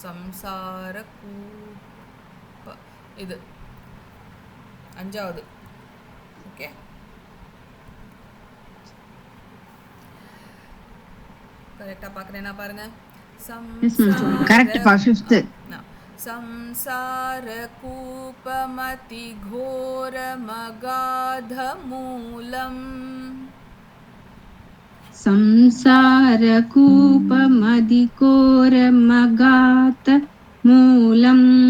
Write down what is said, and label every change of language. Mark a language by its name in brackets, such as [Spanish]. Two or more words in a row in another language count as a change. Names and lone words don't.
[Tamil] சம்சார கூப, இது 5வது. ஓகே, கரெக்டாக பார்க்குறேன்னா பாருங்க. கரெக்ட் பா, 5th. [Sanskrit] संसार कूपमति घोर मगाध मूलम्. संसार कूपमति घोर मगाध मूलम्.